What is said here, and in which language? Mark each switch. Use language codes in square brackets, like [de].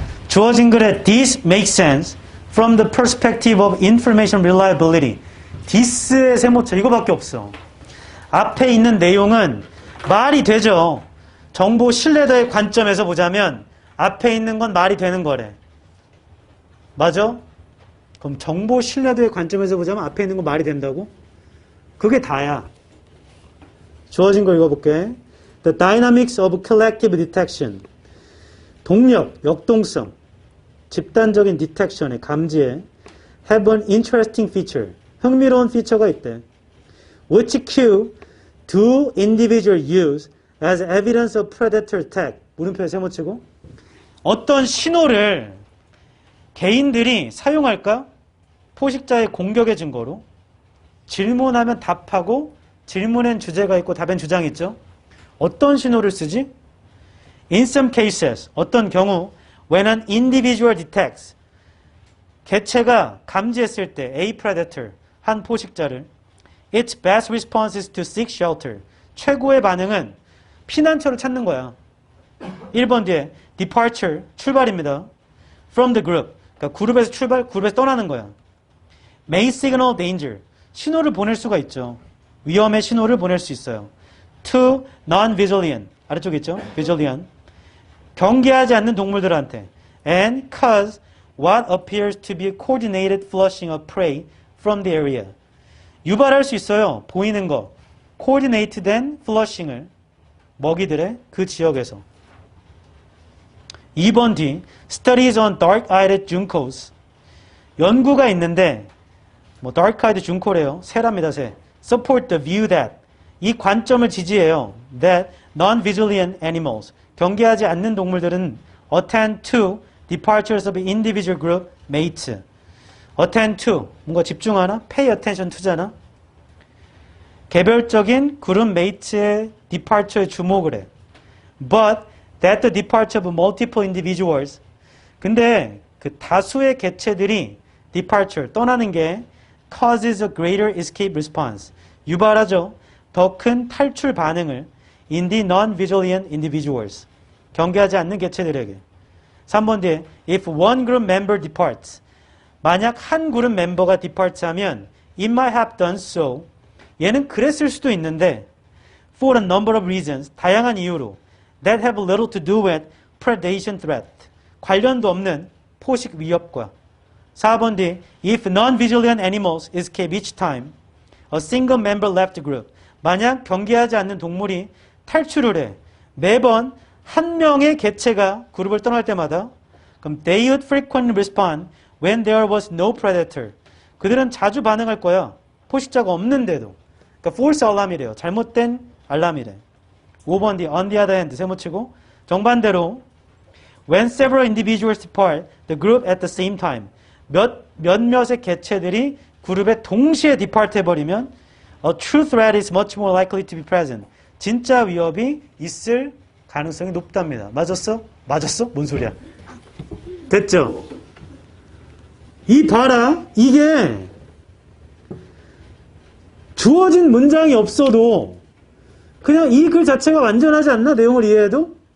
[ko] 주어진 글에 [en] This makes sense from the perspective of information reliability. [ko] this의 세모쳐 이거밖에 없어. 앞에 있는 내용은 말이 되죠. 정보 신뢰도의 관점에서 보자면 앞에 있는 건 말이 되는 거래. 맞아? 그럼 정보 신뢰도의 관점에서 보자면 앞에 있는 건 말이 된다고? 그게 다야. 주어진 거 읽어볼게. [en] The dynamics of collective detection. [ko] 동력, 역동성, 집단적인 디텍션의 감지에 [en] have an interesting feature. [ko] 흥미로운 피처가 있대. [en] Which cue do individual use as evidence of predator attack. [ko] 물음표에 세모치고. 어떤 신호를 개인들이 사용할까? 포식자의 공격의 증거로. 질문하면 답하고 질문엔 주제가 있고 답엔 주장이 있죠. 어떤 신호를 쓰지? [en] In some cases, [ko] 어떤 경우 [en] when an individual detects [ko] 개체가 감지했을 때 [en] a predator, [ko] 한 포식자를 [en] its best response is to seek shelter. [ko] 최고의 반응은 피난처를 찾는 거야. 1번 뒤에 departure, 출발입니다. [en] from the group, [ko] 그러니까 그룹에서 그룹에서 떠나는 거야. [en] may signal danger, [ko] 신호를 보낼 수가 있죠. 위험의 신호를 보낼 수 있어요. [en] to non-vigilant, [ko] 아래쪽에 있죠. [en] vigilant, [ko] 경계하지 않는 동물들한테 [en] and cause what appears to be a coordinated flushing of prey from the area. [ko] 유발할 수 있어요. 보이는 거. coordinated된 flushing을 먹이들의 그 지역에서. 2번 뒤 [en] studies on dark-eyed juncos. [ko] 연구가 있는데 뭐 dark-eyed junco래요. 새랍니다. 새. [en] support the view that. [ko] 이 관점을 지지해요. [en] that non-vigilant animals. [ko] 경계하지 않는 동물들은 [en] attend to departures of individual group mates. [ko] attend to, 뭔가 집중하나? [en] pay attention to잖아? [ko] 개별적인 그룹 mate의 departure에 주목을 해. [en] but that the departure of multiple individuals. [ko] 근데 그 다수의 개체들이 departure, 떠나는 게 [en] causes a greater escape response. [ko] 유발하죠. 더 큰 탈출 반응을 [en] in the non-vigilant individuals. [ko] 경계하지 않는 개체들에게. 3번 뒤에 [en] if one group member departs. [ko] 만약 한 그룹 멤버가 depart 하면 [en] It might have done so. [ko] 얘는 그랬을 수도 있는데 [en] for a number of reasons. [ko] 다양한 이유로 [en] that have little to do with predation threat. [ko] 관련도 없는 포식 위협과 4번 D. [en] If non-vigilant animals escape each time a single member left the group. [ko] 만약 경계하지 않는 동물이 탈출을 해. 매번 한 명의 개체가 그룹을 떠날 때마다 그럼 [en] they would frequently respond when there was no predator. [ko] 그들은 자주 반응할 거야. 포식자가 없는데도. 그러니까 false alarm이래요. 잘못된 알람이래. 5번 D. [en] On the other hand. [ko] 세모치고 정반대로 [en] when several individuals depart the group at the same time. [ko] 몇몇의 개체들이 그룹에 동시에 [en] depart 해버리면 a true threat is much more likely to be present. [ko] 진짜 위협이 있을 가능성이 높답니다. 맞았어? 맞았어? 뭔 소리야? 됐죠? 이 봐라. 이게 주어진 문장이 없어도 그냥 이 글 자체가 완전하지 않나? 내용을 이해해도?